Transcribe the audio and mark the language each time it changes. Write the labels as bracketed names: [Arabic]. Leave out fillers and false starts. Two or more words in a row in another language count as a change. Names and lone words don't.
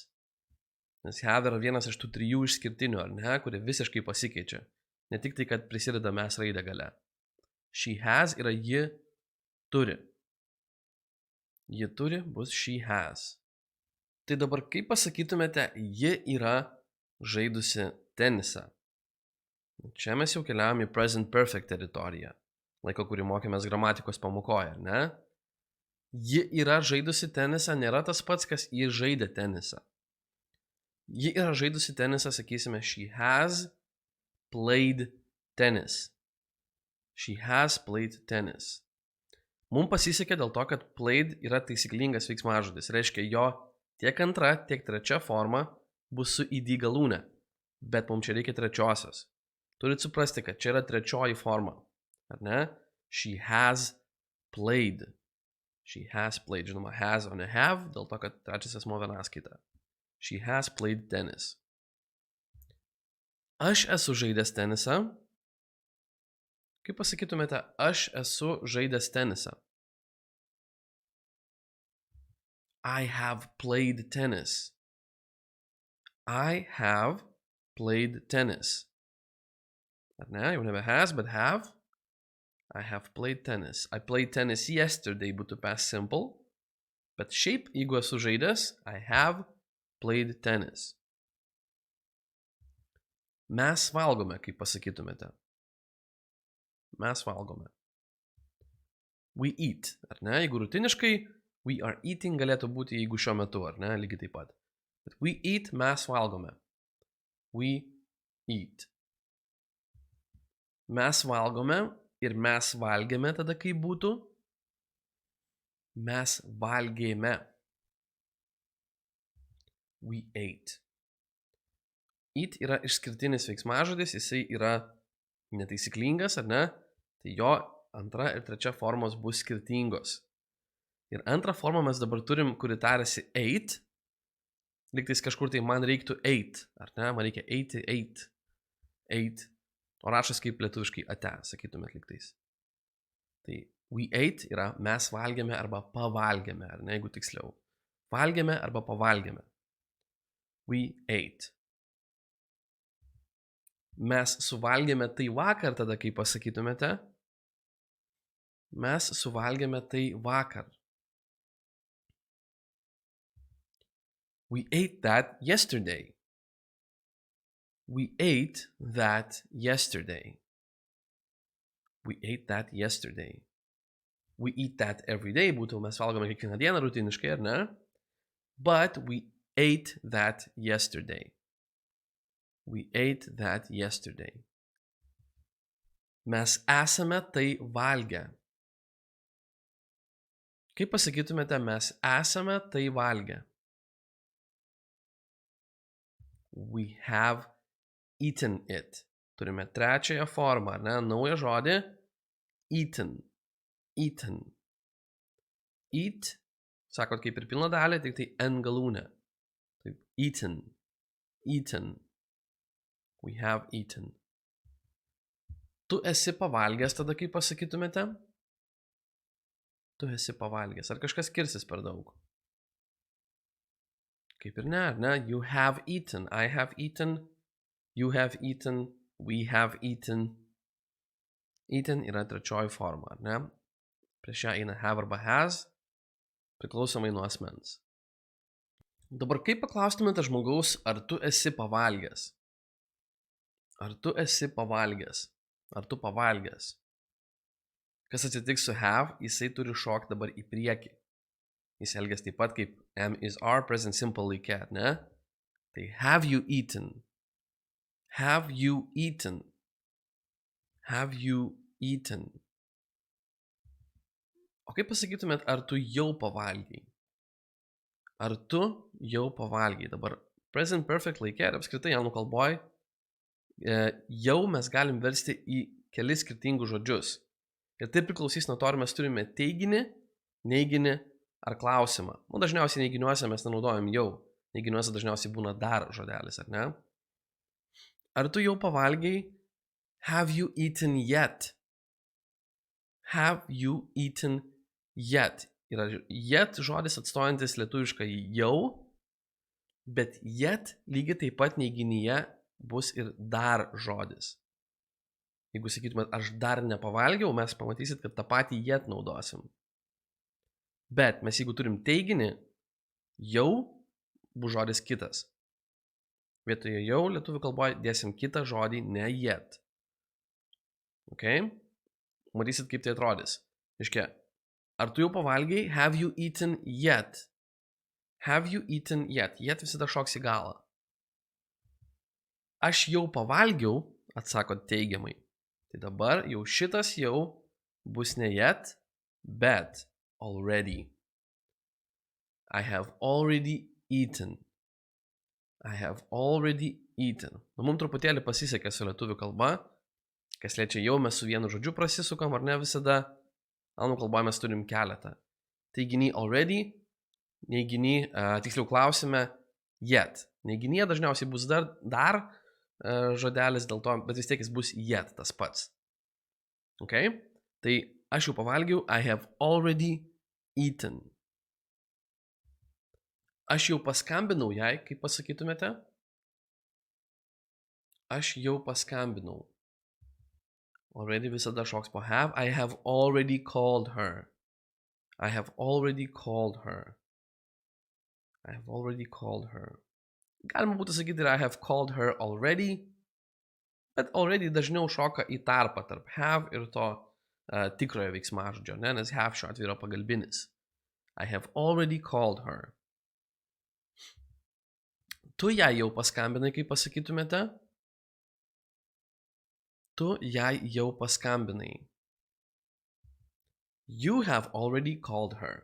[Lithuanian] Nes have yra vienas iš tų 3 išskirtinių, ar ne, kurie visiškai pasikeičia. Ne tik tai, kad prisideda mes raidę gale. [English] She has [Lithuanian] yra ji turi. Ji turi bus [English] she has. [Lithuanian] Tai dabar kaip pasakytumėte, ji yra žaidusi tenisą. Čia mes jau keliavom į [English] present perfect [Lithuanian] teritoriją. Laiko, kurį mokėmės gramatikos pamokoje, ar ne? Ji yra žaidusi tenisą nėra tas pats, kas ji žaidė tenisą. Ji yra žaidusi tenisą, sakysime, [English] she has played tennis. She has played tennis. [Lithuanian] Mums pasisekė dėl to, kad played yra taisyklingas veiksmažodis. Reiškia, jo tiek antra, tiek trečia forma bus su id galūne. Bet mums čia reikia trečiosios. Turit suprasti, kad čia yra trečioji forma. Ar ne? [English] She has played. She has played. [Lithuanian] Žinoma, has, o ne have, dėl to, kad trečias asmuo vienaskaita. [English] She has played tennis. [Lithuanian] Aš esu žaidęs tenisą. Kaip pasakytumėte, aš esu žaidęs tenisą? [English] I have played tennis. I have played tennis. [Lithuanian] Ar ne? Jau nebe [English] has, but have. I have played tennis. I played tennis yesterday būtų past simple. [Lithuanian] Bet šiaip, jeigu esu žaidęs, [English] I have played tennis. [Lithuanian] Mes valgome, kaip pasakytumėte. Mes valgome. [English] We eat, [Lithuanian] ar ne? Jeigu rutiniškai, [English] we are eating [Lithuanian] galėtų būti, jeigu šiuo metu, ar ne? Lygiai taip pat. [English] But we eat, [Lithuanian] mes valgome. [English] We eat. [Lithuanian] Mes valgome ir mes valgėme tada, kaip būtų. Mes valgėme. [English] We ate. [Lithuanian] Eat yra išskirtinis veiksmažodis, jisai yra netaisyklingas, ar ne? Tai jo antra ir trečia formos bus skirtingos. Ir antrą formą mes dabar turim, kuri tarėsi ate. Lygtais kažkur tai man reiktų ate, ar ne? Man reikia eiti, ate. Ate. O rašas kaip lietuviškai ate, sakytumėt lygtais. Tai [English] we ate [Lithuanian] yra mes valgėme arba pavalgėme, ar ne, jeigu tiksliau. Valgėme arba pavalgėme. [English] We ate. [Lithuanian] Mes suvalgėme tai vakar, tada kaip pasakytumėte. Mes suvalgėme tai vakar. [English] We ate that yesterday. We ate that yesterday. We ate that yesterday. We eat that every day, [Lithuanian] būtų mes valgome kiekvieną dieną rutiniškai, ar ne? [English] But we ate that yesterday. We ate that yesterday. [Lithuanian] Mes esame tai valgę. Kaip pasakytumėte, mes esame tai valgę? [English] We have eaten it. [Lithuanian] Turime trečiąją formą, ar ne? Naują žodį. [English] Eaten. Eaten. Eat. [Lithuanian] Sakot, kaip ir pilną dalį, tik tai n galūnė. Taip, [English] eaten. Eaten. We have eaten. [Lithuanian] Tu esi pavalgęs tada, kaip pasakytumėte? Tu esi pavalgęs. Ar kažkas skirsis per daug? Kaip ir ne, ar ne? [English] You have eaten. I have eaten. You have eaten. We have eaten. [Lithuanian] Eaten yra trečioji forma, ar ne? Prieš ją eina have arba has, priklausomai nuo asmens. Dabar kaip paklaustumėte žmogaus, ar tu esi pavalgęs? Ar tu esi pavalgęs? Ar tu pavalgęs? Kas atsitiks su have, jisai turi šokti dabar į priekį. Jis elgiasi taip pat kaip [English] am is are present simple [Lithuanian] laike, ne? [English] Tai have you eaten? Have you eaten? Have you eaten? [Lithuanian] O kaip pasakytumėt, ar tu jau pavalgiai? Ar tu jau pavalgiai? Dabar [English] present perfect [Lithuanian] laike ir apskritai anglų kalboj jau mes galim versti į kelis skirtingus žodžius. Ir tai priklausys nuo to, ar mes turime teiginį, neiginį ar klausimą. Nu, dažniausiai neiginiuose mes nenaudojam jau. Neiginiuose dažniausiai būna dar žodelis, ar ne? Ar tu jau pavalgiai? [English] Have you eaten yet? Have you eaten yet? [Lithuanian] Yra yet žodis atstojantis lietuvišką jau, bet yet lygiai taip pat neiginyje bus ir dar žodis. Jeigu sakytumėt, aš dar nepavalgiau, mes pamatysit, kad tą patį yet naudosim. Bet mes jeigu turim teiginį, jau bus žodis kitas. Vietoje jau lietuvių kalboje dėsim kitą žodį, ne yet. Ok? Matysit, kaip tai atrodys. Iškia, ar tu jau pavalgiai? [English] Have you eaten yet? Have you eaten yet? [Lithuanian] Yet visada šoks į galą. Aš jau pavalgiau, atsako teigiamai. Tai dabar jau šitas jau bus ne yet, bet already. [English] I have already eaten. I have already eaten. [Lithuanian] Nu, mums truputėlį pasisekė su lietuvių kalba. Kas liečia jau, mes su vienu žodžiu prasisukam, ar ne visada. Anglų kalboje mes turim keletą. Teiginį already, neiginį, tiksliau klausime yet. Neiginyje dažniausiai bus dar žodelis dėl to, bet vis tiek jis bus yet tas pats. Ok? Tai aš jau pavalgiau, [English] I have already eaten. [Lithuanian] Aš jau paskambinau jai, kaip pasakytumėte? Aš jau paskambinau. Already visada šoks po have. [English] I have already called her. I have already called her. I have already called her. [Lithuanian] Galima būtų sakyti ir [English] I have called her already, [Lithuanian] bet already dažniau šoka į tarpą tarp have ir to tikrojo veiksmažodžio, ne? Nes have šiuo atveju yra pagalbinis. [English] I have already called her. [Lithuanian] Tu jai jau paskambinai, kaip pasakytumėte? Tu jai jau paskambinai. [English] You have already called her.